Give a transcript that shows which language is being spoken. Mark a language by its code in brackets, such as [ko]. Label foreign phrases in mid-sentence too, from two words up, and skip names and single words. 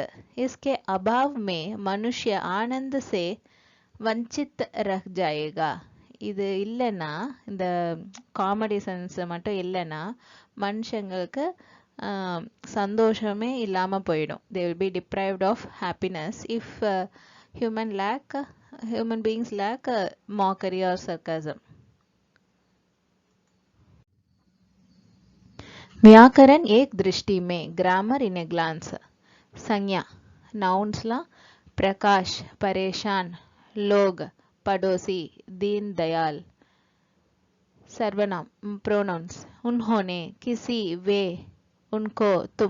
[hi] इसके अभाव में मनुष्य आनंद से वंचित रह जाएगा. [ta] இது இல்லைன்னா இந்த [en] comedy sense [ta] மட்டும் இல்லைன்னா மனுஷங்களுக்கு சந்தோஷமே இல்லாம போயிடும். [en] they will be deprived of happiness if human beings lack mockery or sarcasm. [hi] व्याकरण एक दृष्टि में, [en] grammar in a glance. [hi] संज्ञा नाउन्स ला प्रकाश, परेशान, लोग, पड़ोसी, दीन दयाल. सर्वनाम प्रोनाउंस उन्होंने, किसी, वे, उनको, तुम.